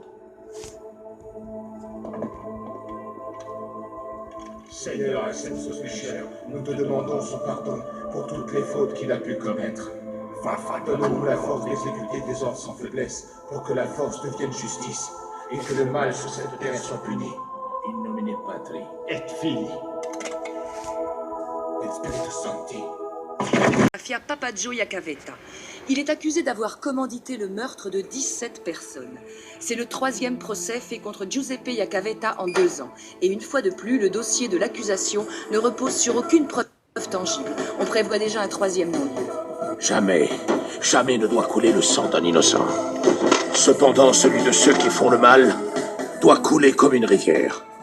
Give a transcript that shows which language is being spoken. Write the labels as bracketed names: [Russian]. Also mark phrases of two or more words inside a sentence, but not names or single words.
[French] Seigneur, accepte ce pécheur. Nous te demandons son pardon pour toutes les fautes qu'il a pu commettre. Donne-nous la force d'exécuter tes ordres sans faiblesse, pour que la force devienne justice, et que le mal sur cette terre soit puni. [Latin] In nomine Patri Et Fili. Et Spiritus Sancti. [French] Mafia Papaggio Iacavetta. Il est accusé d'avoir commandité le meurtre de 17 personnes. C'est le 3e procès fait contre Giuseppe Iacavetta en 2 ans. Et une fois de plus, le dossier de l'accusation ne repose sur aucune preuve tangible. On prévoit déjà un 3e non-lieu. Jamais, jamais ne doit couler le sang d'un innocent. Cependant, celui de ceux qui font le mal doit couler comme une rivière.